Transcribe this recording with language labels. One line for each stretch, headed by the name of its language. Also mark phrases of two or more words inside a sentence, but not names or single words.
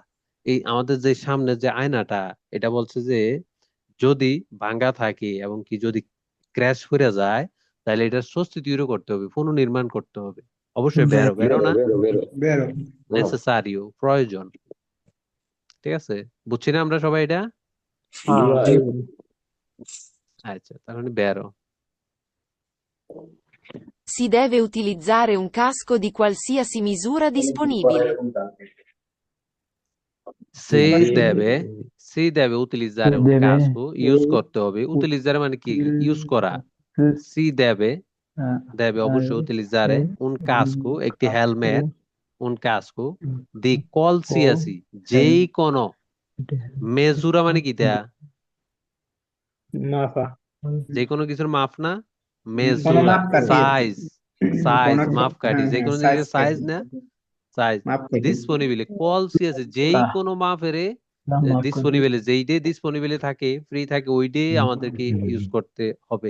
Bangla: এই আমাদের যে সামনে যে আয়নাটা, এটা বলছে যে যদি ভাঙ্গা থাকে এবং কি যদি ক্র্যাশ করে যায়, তাহলে এটা সাবস্টিটিউট করতে হবে, পুনর্নির্মাণ করতে হবে। অবশ্যই বেরো বেরো বেরো না, বেরো বেরো। বেরো। নেসেসারিও, প্রয়োজন, ঠিক আছে? বুঝছি না আমরা সবাই এটা? জি ভাই। আচ্ছা, তার মানে বেরো।
Italian: Si deve utilizzare un casco di qualsiasi misura disponibile. si deve, si deve utilizzare un deve, casco,
Bangla: ইউজ করতে হবে। utilizzare মানে কি? ইউজ করা।
Italian: si deve, deve অবশ্যই utilizzare un casco,
Bangla: একটি হেলমেট,
Italian: un casco di qualsiasi,
Bangla: যেই কোনো, মেজুরা মানে কি দেয়া? মাফা। যে কোনো কিছুর মাপ না, কোনো মেজুরা, মাপকাঠি। সাইজ, সাইজ কোনো মাপকাঠি, যে কোনো সাইজ জিনিসের সাইজ না, সাইজ মাপকাঠি। ডিসপোনিবল, qualsiasi, যেই কোনো মাপের ডিসপোনিবল, যেইডে ডিসপোনিবল থাকে, ফ্রি থাকে, ওইডে আমাদেরকে ইউজ করতে হবে।